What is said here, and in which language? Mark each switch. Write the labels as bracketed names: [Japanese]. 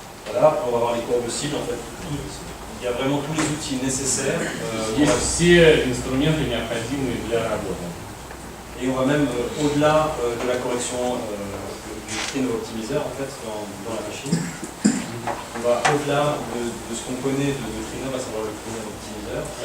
[French] Voilà, on va voir les courbes cibles. En fait, il y a vraiment tous les outils nécessaires. [Russian] Есть все инструменты, необходимые для работы. [French] Et on va même au-delà de la correction du créneau optimiseur en fait, dans la machine. On va au-delà de ce qu'on connaît de créneau, à savoir le créneau optimiseur.